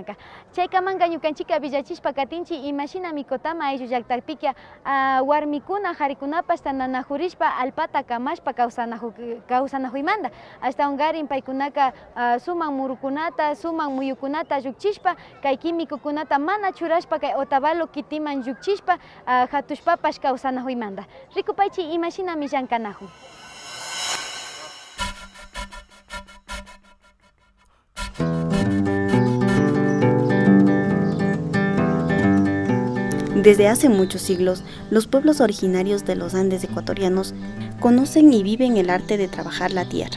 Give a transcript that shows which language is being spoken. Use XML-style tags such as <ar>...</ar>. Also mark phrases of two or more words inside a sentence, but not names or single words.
<qu>Chaykamanga ñukanchika villachishpa katinchi imashinami kotama ayllu llaqtapika warmikuna harikunapas nanajurishpa alpata kamashpa kawsanahuymanta ashtawangarin paykunaka suman murukunata, suman muyukunata llukchishpa kay quimikukunata mana churashpa kay Otavalo kitiman llukchishpa hatushpapash kawsanahuymanta. Rikupaychi imashinami llankanahun.</qu> <es>Desde hace muchos siglos, los pueblos originarios de los Andes ecuatorianos conocen y viven el arte de trabajar la tierra.</es>